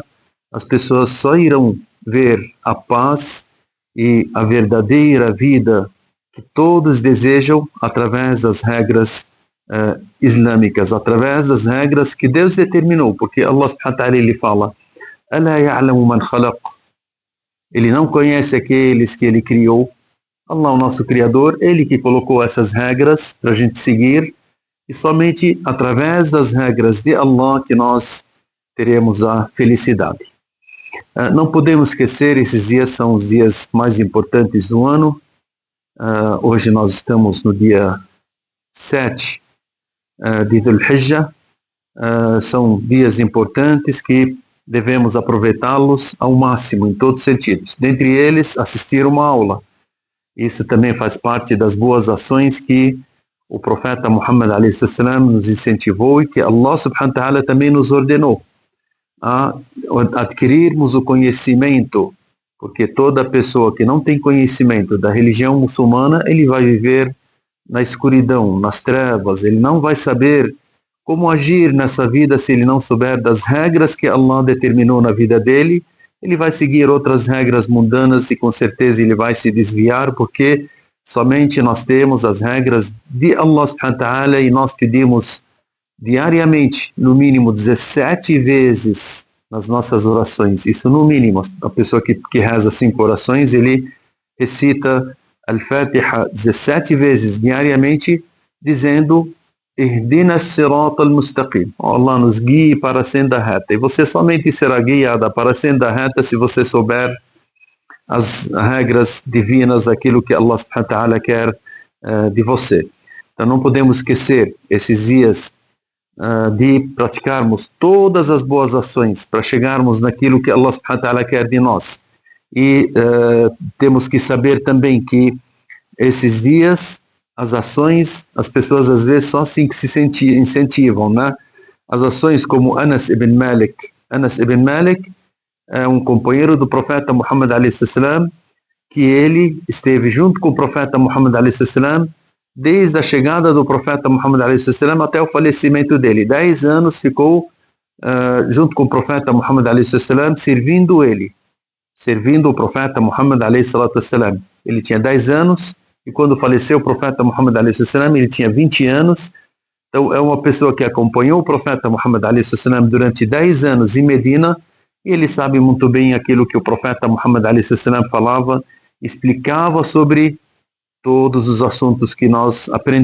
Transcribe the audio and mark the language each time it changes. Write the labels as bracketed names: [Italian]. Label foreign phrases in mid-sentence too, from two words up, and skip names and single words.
[Portuguese] As pessoas só irão ver a paz e a verdadeira vida que todos desejam através das regras islâmicas, através das regras que Deus determinou, porque [Arabic] الله سبحانه وتعالى [Portuguese] ele fala: [Arabic] "ألا يعلم من خلق", [Portuguese] ele não conhece aqueles que ele criou. Allah, o nosso Criador, ele que colocou essas regras para a gente seguir, e somente através das regras de Allah que nós teremos a felicidade. Não podemos esquecer, esses dias são os dias mais importantes do ano. Hoje nós estamos no dia 7 de Dhul Hijjah. São dias importantes que devemos aproveitá-los ao máximo, em todos os sentidos. Dentre eles, assistir uma aula. Isso também faz parte das boas ações que o profeta Muhammad [Arabic] عليه السلام [Portuguese] nos incentivou e que [Arabic] الله سبحانه وتعالى [Portuguese] também nos ordenou a adquirirmos o conhecimento, porque toda pessoa que não tem conhecimento da religião muçulmana, ele vai viver na escuridão, nas trevas, ele não vai saber como agir nessa vida se ele não souber das regras que Allah determinou na vida dele. Ele vai seguir outras regras mundanas e com certeza ele vai se desviar, porque somente nós temos as regras de [Arabic] الله سبحانه وتعالى [Portuguese] e nós pedimos diariamente, no mínimo 17 vezes nas nossas orações, isso no mínimo. A pessoa que reza 5 orações, ele recita Al-Fatiha 17 vezes diariamente, dizendo: [Arabic] اهدنا الصراط المستقيم, [Portuguese] Allah nos guie para a senda reta. E você somente será guiada para a senda reta se você souber as regras divinas, aquilo que [Arabic] الله سبحانه وتعالى [Portuguese] quer de você. Então não podemos esquecer esses dias de praticarmos todas as boas ações para chegarmos naquilo que [Arabic] الله سبحانه وتعالى [Portuguese] quer de nós. E temos que saber também que esses dias, as ações, as pessoas às vezes só assim que se incentivam, né? As ações como Anas ibn Malik. Anas ibn Malik é um companheiro do profeta Muhammad [Arabic] عليه السلام, [Portuguese] que ele esteve junto com o profeta Muhammad [Arabic] عليه السلام [Portuguese] desde a chegada do profeta Muhammad [Arabic] عليه السلام [Portuguese] até o falecimento dele. 10 anos ficou junto com o profeta Muhammad [Arabic] عليه السلام, [Portuguese] servindo o profeta Muhammad [Arabic] عليه السلام. [Portuguese] Ele tinha 10 anos. E quando faleceu o profeta Muhammad [Arabic] عليه السلام, [Portuguese] ele tinha 20 anos. Então é uma pessoa que acompanhou o profeta Muhammad [Arabic] عليه السلام [Portuguese] durante 10 anos em Medina, e ele sabe muito bem aquilo que o profeta Muhammad [Arabic] عليه السلام [Portuguese] falava, explicava sobre todos os assuntos que nós aprendemos.